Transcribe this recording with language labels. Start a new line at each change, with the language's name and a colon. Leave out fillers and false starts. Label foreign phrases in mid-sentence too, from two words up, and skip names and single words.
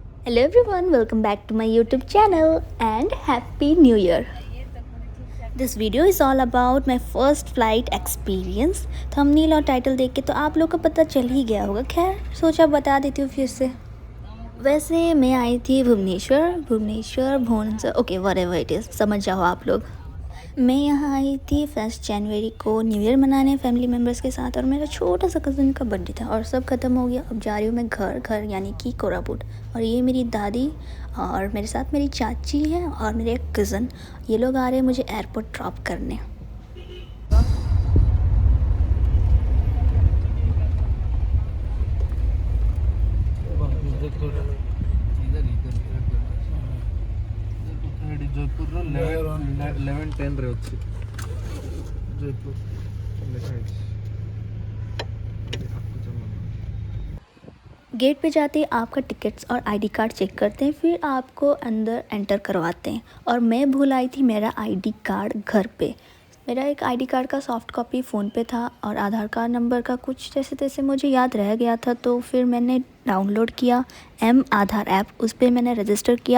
English: Hello everyone, welcome back to my YouTube channel and Happy New Year. This video is all about my first flight experience.
Hindi: थंबनेल और टाइटल देख के तो आप लोग को पता चल ही गया होगा, खैर सोचा बता देती हूँ फिर से। वैसे मैं आई थी भुवनेश्वर भुवनेश्वर
English: okay whatever it is,
Hindi: समझ जाओ आप लोग। मैं यहाँ आई थी 1 जनवरी को
English: New Year
Hindi: मनाने
English: family members
Hindi: के साथ, और मेरा छोटा सा कज़न का बर्थडे था और सब ख़त्म हो गया। अब जा रही हूँ मैं घर यानी कि कोरापुट। और ये मेरी दादी और मेरे साथ मेरी चाची है और मेरे एक कज़न, ये लोग आ रहे हैं मुझे
English: airport drop
Hindi: करने।
Odia: ଜୟପୁରର 11:10 ରେ ଅଛି ଜୟପୁର ଲେଖା ହେଇଛି।
Hindi: गेट पे जाते ही आपका टिकट्स और
English: ID card
Hindi: चेक करते हैं, फिर आपको अंदर एंटर करवाते हैं। और मैं भूल आई थी मेरा
English: ID card
Hindi: घर पे। मेरा एक
English: ID card
Hindi: का
English: soft copy
Hindi: फ़ोन पे था और आधार
English: card number
Hindi: का कुछ जैसे तैसे मुझे याद रह गया था, तो फिर मैंने डाउनलोड किया आधार ऐप, उस पर मैंने रजिस्टर किया।